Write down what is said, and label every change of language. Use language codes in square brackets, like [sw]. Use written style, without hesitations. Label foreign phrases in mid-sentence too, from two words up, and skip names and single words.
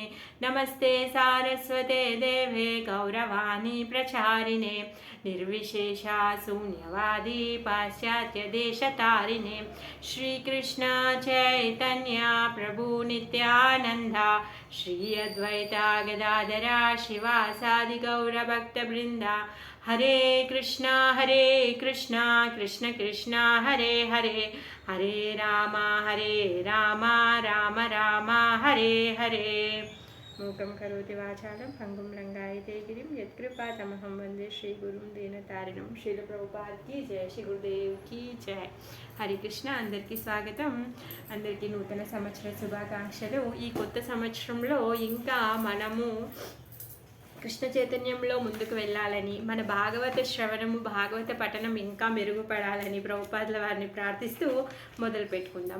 [sa] नमस्ते सारस्वते देवे गौरवाणी प्रचारिणे निर्विशेषा शून्यवादी पाश्चात्यदेशतारिणे। श्रीकृष्ण चैतन्य प्रभु नित्यानन्दा श्री अद्वैता गदाधरा शिवासादि गौरभक्तवृन्दा। हरे कृष्णा कृष्ण कृष्णा हरे हरे, हरे राम राम राम हरे हरे। मूकं करोति वाचालं पंगुं लंघयते गिरिं यत्कृपातमहं वन्दे श्रीगुरुं दीनतारिणं। [hi] श्रील प्रभुपाद की जय, श्री गुरुदेव की जय। [sa] हरे कृष्ण। [te] అందరికీ స్వాగతం, అందరికీ నూతన సంవత్సర శుభాకాంక్షలు। ఈ కొత్త సంవత్సరంలో ఇంకా మనము కృష్ణ చైతన్యంలో ముందుకు వెళ్ళాలని, మన భాగవత శ్రవణము భాగవత పఠనం ఇంకా మెరుగుపడాలని ప్రభుపాదుల వారిని ప్రార్థిస్తూ మొదలు పెట్టుకుందాం.